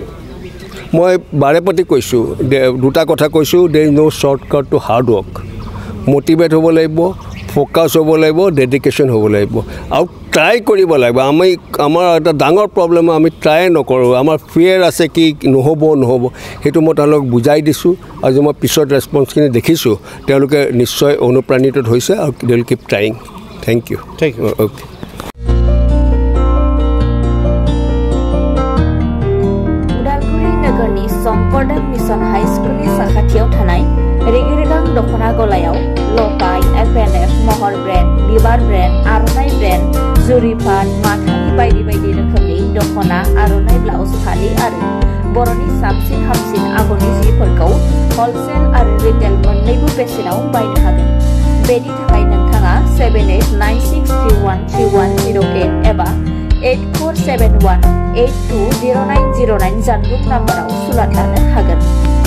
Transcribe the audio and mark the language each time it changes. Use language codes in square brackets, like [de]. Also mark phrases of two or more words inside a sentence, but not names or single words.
[as] মই বাৰে প্ৰতি কৈছোঁ দুটা কথা কৈছোঁ [en] there is no shortcut to hard work [as] মটিভেট হ'ব লাগিব ফ'কাছ হ'ব লাগিব ডেডিকেশ্যন হ'ব লাগিব আৰু ট্ৰাই কৰিব লাগিব আমাৰ এটা ডাঙৰ প্ৰব্লেম আমি ট্ৰাই নকৰোঁ আমাৰ ফিয়াৰ আছে কি নহ'ব সেইটো মই তেওঁলোকক বুজাই দিছোঁ আজি মই পিছত ৰেছপন্সখিনি দেখিছোঁ তেওঁলোকে নিশ্চয় অনুপ্ৰাণিত হৈছে আৰু [en] they will keep trying thank you okay [brx] उदालगुरि नगरनि शंकरदेव मिशन हाई स्कुलनि साखाथियाव थानाय रेगिरेगां दख'ना गलायाव लफाय FNF महर ब्रेन्ड बिबार ब्रेन्ड आर'नाइ ब्रेन्ड जुरिफान माथानि बायदि बायदि रोखोमनि दख'ना आर'नाइ ब्लाउज फालि आरो बर'नि साबसिन हामसिन आगरनि जिफोरखौ हलसेल आरो रिटेल मोन्नैबो बेसेनाव बायनो हागोन बेनि थाखाय नोंथाङा 7896313108 एबा 8471820909 जानबुं नाम्बाराव सुलाद लानो हागोन